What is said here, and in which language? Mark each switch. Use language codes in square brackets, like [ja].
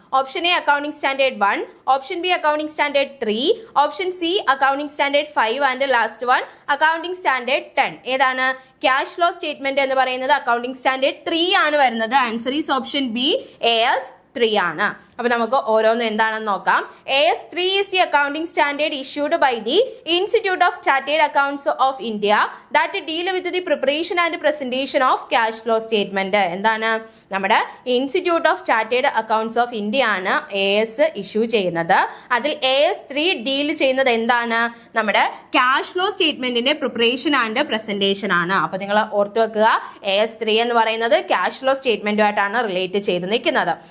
[en] Option A accounting standard 1, option B accounting standard 3, option C accounting standard 5 and last one accounting standard 10. [ml] ഏതാണ് cash flow statement എന്ന് പറയുന്നത്? Accounting standard 3 ആണ് വരുന്നത്. [en] answer is option B, [ml] AS 3 ആണ്. അപ്പൊ നമുക്ക് ഓരോന്നും എന്താണെന്ന് നോക്കാം. [en] AS 3 is the accounting standard issued by the Institute of Chartered Accountants of India that deal with the preparation and presentation of cash flow statement. [ml] എന്താണ്, നമ്മുടെ institute of chartered accounts of India ആണ് AS issue ചെയ്യുന്നത്. അതിൽ AS 3 deal ചെയ്യുന്നത് എന്താണ്, നമ്മുടെ cash flow സ്റ്റേറ്റ്മെന്റിന്റെ preparation and presentation ആണ്. അപ്പൊ നിങ്ങൾ ഓർത്തു വെക്കുക, AS 3 എന്ന് പറയുന്നത് ക്യാഷ് ഫ്ലോ സ്റ്റേറ്റ്മെന്റുമായിട്ടാണ് റിലേറ്റ് ചെയ്ത് നിൽക്കുന്നത്.